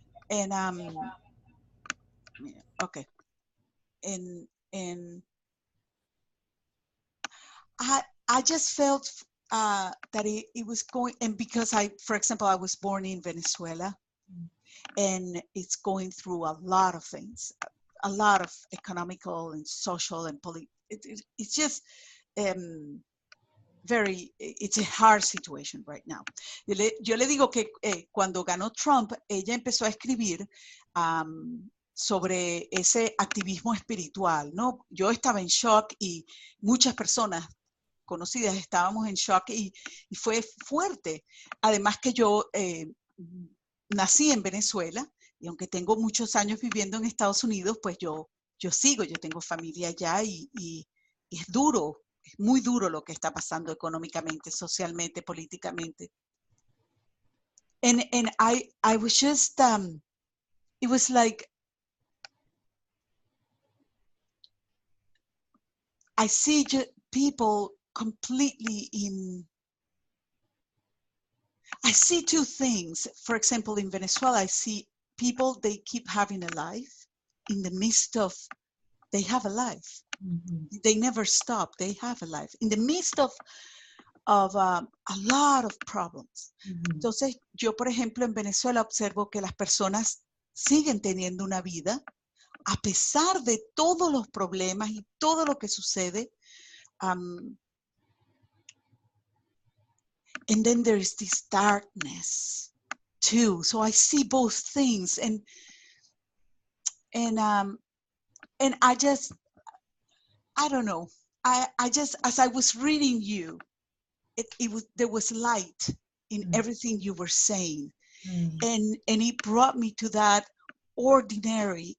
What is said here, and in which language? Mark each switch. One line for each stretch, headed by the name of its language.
English: And okay. And I just felt that it was going, and because for example, I was born in Venezuela, and it's going through a lot of things, a lot of economical and social and political. It's just it's a hard situation right now.
Spanish: Yo le digo que cuando ganó Trump, ella empezó a escribir sobre ese activismo espiritual, ¿no? Yo estaba en shock y muchas personas conocidas estábamos en shock y fue fuerte. Además que yo nací en Venezuela y aunque tengo muchos años viviendo en Estados Unidos, pues yo tengo familia allá y es duro, es muy duro lo que está pasando económicamente, socialmente, políticamente.
English: And I was just, it was like, I see people completely I see two things. For example, in Venezuela, I see people, they keep having a life in the midst of, they have a life. Mm-hmm. They never stop. They have a life in the midst of a lot of problems. Mm-hmm.
Spanish: Entonces, yo, por ejemplo, en Venezuela observo que las personas siguen teniendo una vida a pesar de todos los problemas y todo lo que sucede.
English: And then there's this darkness too. So I see both things, and I just, I don't know. I just, as I was reading you, there was light in everything you were saying, and it brought me to that ordinary.